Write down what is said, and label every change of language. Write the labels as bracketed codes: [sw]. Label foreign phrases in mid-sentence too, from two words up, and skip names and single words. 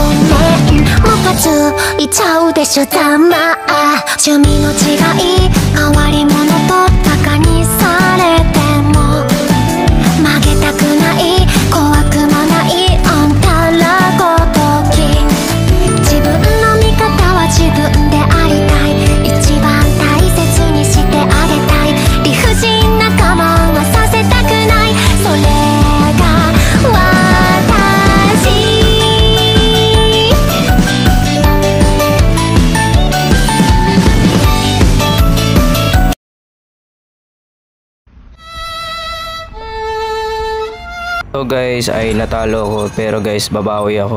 [ja] めんムカついちゃうでしょざまあ趣味の違い変わり者とバカにされても曲げたくない怖くもないあんたらごとき自分の味方は自分でありたい一番大切にしてあげたい理不尽な我慢はさせたくないそれが私 [en] So guys, [tl] ay natalo ako pero guys babawi ako.